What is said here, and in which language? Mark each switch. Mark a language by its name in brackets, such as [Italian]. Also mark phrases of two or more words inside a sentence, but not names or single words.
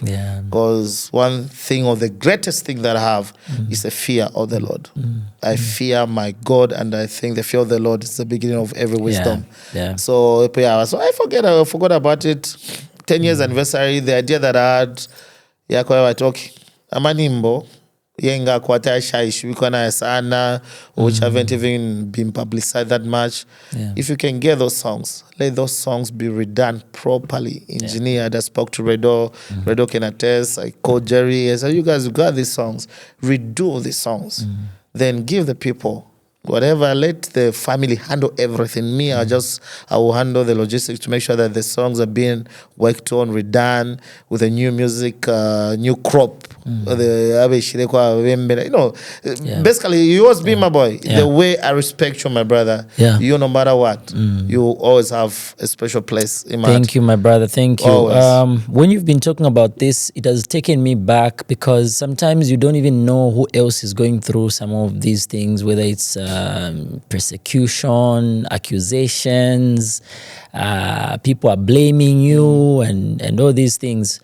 [English] Because one thing, or the greatest thing that I have, is the fear of the Lord. I fear my God, and I think the fear of the Lord is the beginning of every wisdom. So I forgot about it. 10 years anniversary, the idea that I had, [Bemba] kwa talking, amanimbo yenga kwata shaishwikona sana, [English] which haven't even been publicized that much. If you can get those songs, let those songs be redone properly, engineered. I spoke to Redo. Redo can attest. I called Jerry. I said, you guys got these songs, redo these songs, then give the people whatever. Let the family handle everything. Me, I will handle the logistics to make sure that the songs are being worked on, redone with a new music, new crop the [Bemba] abeshire kwa Bwembya. [English] You know, basically you always be my boy. The way I respect you, my brother. You, no matter what, you always have a special place in my heart. Thank you, my brother. Thank you. When you've been talking about this, it has taken me back because sometimes you don't even know who else is going through some of these things, whether it's persecution, accusations, people are blaming you, and all these things.